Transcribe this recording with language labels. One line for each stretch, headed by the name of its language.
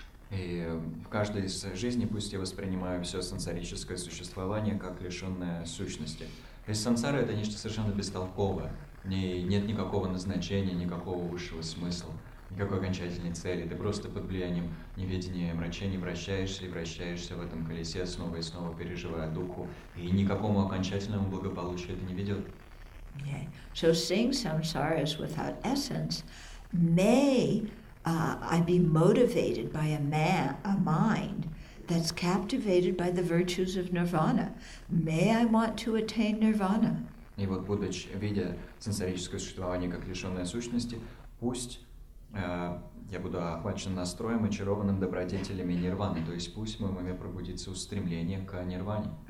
Russian: И в каждой из жизней пусть я воспринимаю все сансарическое существование как лишенное сущности. То есть сансара — это нечто совершенно бестолковое. В ней нет никакого назначения, никакого высшего смысла, никакой окончательной цели. Ты просто под влиянием неведения и омрачений вращаешься и вращаешься в этом колесе, снова и снова переживая духу, и никакому окончательному благополучию это не ведет.
English: Okay. So seeing samsaras without essence, may I be motivated by a mind that's captivated by the virtues of nirvana. May I want to attain nirvana.
Russian: И вот, будучи, видя сенсорическое существование как лишенное сущности, пусть я буду охвачен настроем, очарованным добродетелями нирваны, то есть пусть в моем уме пробудится устремление к нирване.